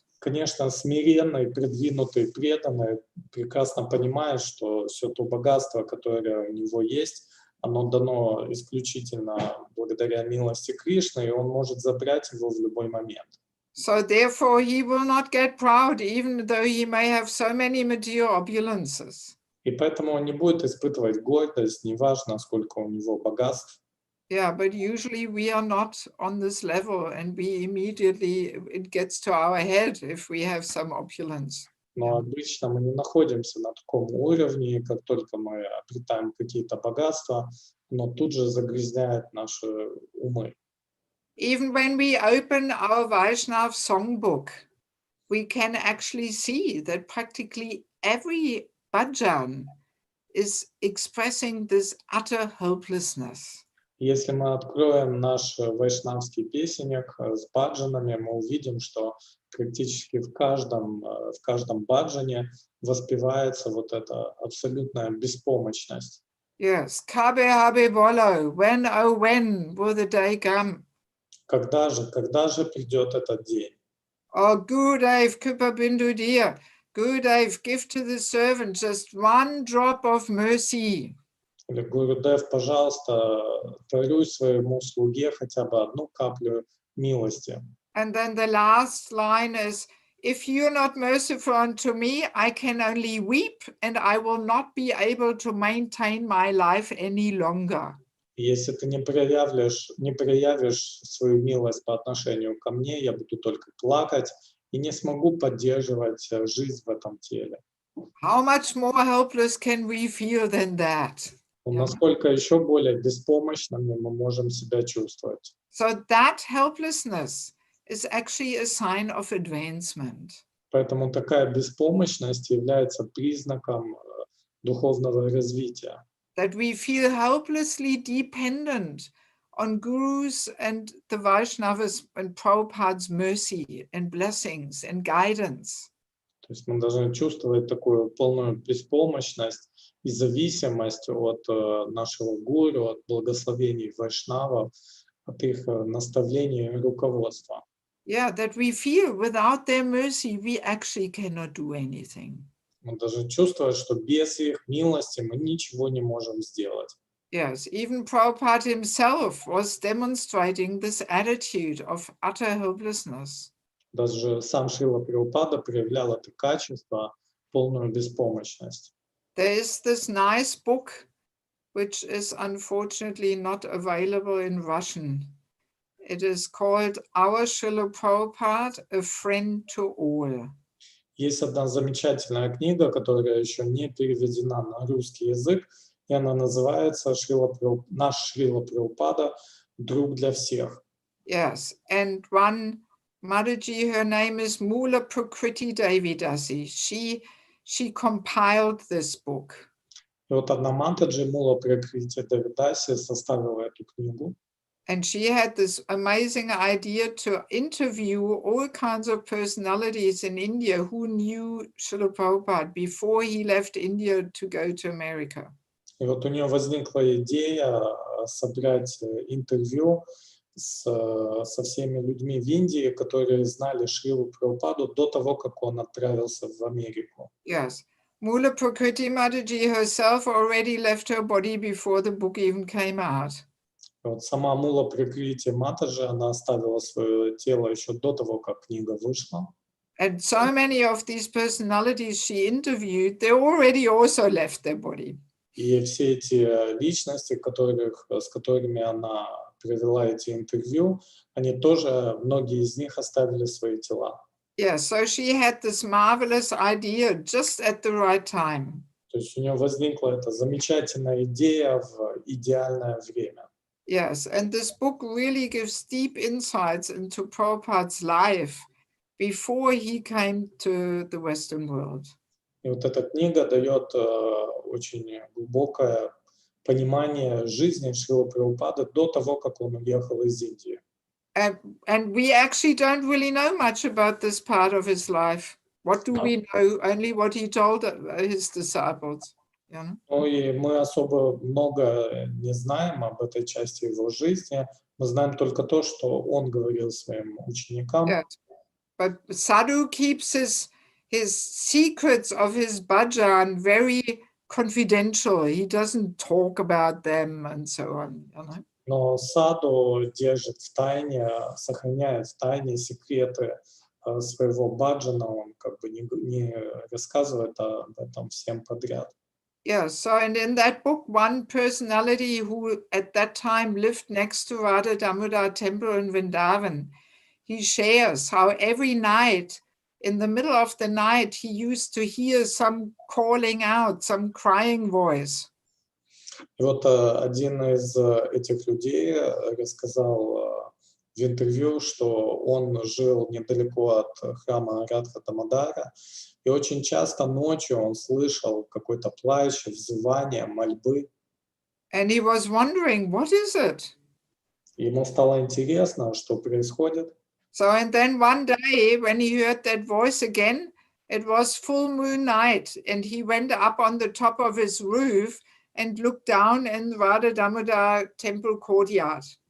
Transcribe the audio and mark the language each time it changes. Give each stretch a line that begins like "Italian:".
Russian: Конечно, смиренный, продвинутый, преданный прекрасно понимает, что все то богатство, которое у него есть, оно дано исключительно благодаря милости Кришны, и он может забрать его в любой момент.
English: So therefore, he will not get proud, even though he may have so many material opulences.
Russian: И поэтому он не будет испытывать гордость, неважно, сколько у него богатств.
English: Yeah, but usually we are not on this level, and we immediately, it gets to our head if we have some opulence.
Russian: Но обычно мы не находимся на таком уровне, и как только мы обретаем какие-то богатства, оно тут же загрязняет наши умы.
English: Even when we open our Vaishnav songbook, we can actually see that practically every bhajan is expressing this utter hopelessness.
Russian: Если мы откроем наш вайшнавский песенник с баджанами, мы увидим, что практически в каждом баджане воспевается вот эта абсолютная беспомощность.
English: Yes, Kabe Habe Bolo, when, oh, when will the day come?
Russian: Когда же придет этот день?
English: Oh, Gurudev Kripa Bindu dear, Gurudev, give to the servant just one drop of mercy.
Russian: Или Гурудев, пожалуйста, даруй своему слуге хотя бы одну каплю милости.
English: And then the last line is, if you're not merciful unto me, I can only weep, and I will not be able to maintain my life any longer.
Russian: Если ты не проявишь свою милость по отношению ко мне, я буду только плакать и не смогу поддерживать жизнь в этом теле.
English: How much more helpless can we feel than that?
Russian: Насколько еще более беспомощными мы можем себя чувствовать.
English: So that helplessness is actually a sign of advancement.
Russian: Поэтому такая беспомощность является признаком духовного развития.
English: That we feel helplessly dependent on Guru's and the Vaishnavas and Prabhupada's mercy and blessings and guidance.
Russian: То есть мы должны чувствовать такую полную беспомощность и зависимость от нашего гуру, от благословений вайшнавов, от их наставлений и руководства.
English: Yeah, that we feel without their mercy, we actually cannot do anything.
Russian: Мы должны чувствовать, что без их милости мы ничего не можем сделать.
English: Yes, even Prabhupada himself was demonstrating this attitude of utter helplessness.
Russian: Даже сам Шрила Прабхупада проявлял это качество, полную беспомощность.
English: There is this nice book, which is unfortunately not available in Russian. It is called Our Srila Prabhupada, A Friend to All.
Russian: Есть одна замечательная книга, которая еще не переведена на русский язык, и она называется «Наш Шрила Прабхупада. Друг для всех».
English: Yes, and one Mataji, her name is Mula Prakriti Devidasi. She compiled this book.
Russian: И вот одна Матаджи, Мула Пракрити Девидаси, составила эту книгу.
English: And she had this amazing idea to interview all kinds of personalities in India who knew Srila Prabhupada before he left India to go to America.
Russian: И вот у нее возникла идея собрать интервью со всеми людьми в Индии, которые знали Шрилу Прабхупаду до того, как он отправился в Америку.
English: Yes. Mula Prakriti Mataji herself already left her body before the book even came out.
Russian: Вот сама Мула Пракрити Матаджи, она оставила свое тело еще до того, как книга вышла.
English: And so many of these personalities she interviewed, they already also left their body.
Russian: И все эти личности, с которыми она провела эти интервью, они тоже, многие из них оставили свои тела.
English: Yeah, so she had this marvelous idea just at the right time.
Russian: То есть у нее возникла эта замечательная идея в идеальное время.
English: Yes, and this book really gives deep insights into Prabhupada's life before he came to the Western world.
Russian: И вот эта книга дает очень глубокое понимание жизни Шрилы Прабхупады до того, как он уехал из Индии.
English: And we actually don't really know much about this part of his life. What do we know? Only what he told his disciples. You know?
Russian: Ну и мы особо много не знаем об этой части его жизни. Мы знаем только то, что он говорил своим ученикам.
English: Yes. But Sadhu keeps his secrets of his bhajan very confidential. He doesn't talk about them and so on. You know?
Russian: Но Саду держит в тайне, сохраняет в тайне секреты своего баджана. Он как бы не рассказывает об этом всем подряд.
English: Yeah, so and in that book, one personality who at that time lived next to Radha Damodar temple in Vrindavan, he shares how every night, in the middle of the night, he used to hear some calling out, some crying voice.
Russian: И вот один из этих людей рассказал в интервью, что он жил недалеко от храма Радха Дамодара, и очень часто ночью он слышал какой-то плач, взывание, мольбы.
English: And he was wondering, what is it?
Russian: Ему стало интересно, что происходит.
English: So, and then one day when he heard that voice again, it was full moon night, and he went up on the top of his roof and looked down in Radha Damodar temple courtyard.